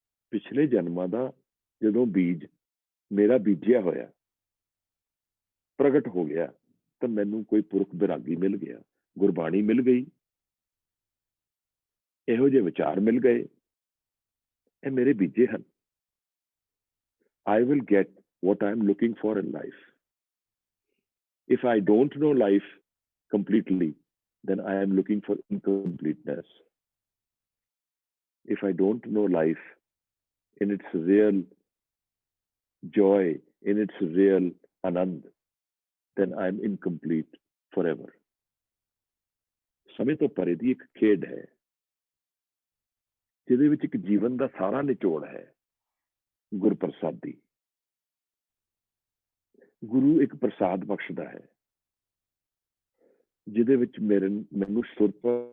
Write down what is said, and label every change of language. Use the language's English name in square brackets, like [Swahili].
[Punjabi] ਪਿਛਲੇ ਜਨਮਾਂ ਦਾ ਜਦੋਂ ਬੀਜ ਮੇਰਾ ਬੀਜਿਆ ਹੋਇਆ ਪ੍ਰਗਟ ਹੋ ਗਿਆ ਤਾਂ ਮੈਨੂੰ ਕੋਈ ਪੁਰਖ ਬੈਰਾਗੀ ਮਿਲ ਗਿਆ, ਗੁਰਬਾਣੀ ਮਿਲ ਗਈ, ਇਹੋ ਜਿਹੇ ਵਿਚਾਰ ਮਿਲ ਗਏ, ਇਹ ਮੇਰੇ ਬੀਜੇ ਹਨ। [English] I will get what I am looking for in life. If I don't know life completely, then I am looking for incompleteness. If I don't know life in its real joy, in its real anand, then I am incomplete forever. [Punjabi] ਸਮੇਂ ਤੋਂ ਪਰੇ ਦੀ ਇੱਕ ਖੇਡ ਹੈ ਜਿਹਦੇ ਵਿੱਚ ਇੱਕ ਜੀਵਨ ਦਾ ਸਾਰਾ ਨਿਚੋੜ ਹੈ ਗੁਰਪ੍ਰਸਾਦੀ। ਗੁਰੂ ਇੱਕ ਪ੍ਰਸਾਦ ਬਖਸ਼ਦਾ ਹੈ ਜਿਹਦੇ ਵਿੱਚ ਮੈਨੂੰ ਸੁਰਤ।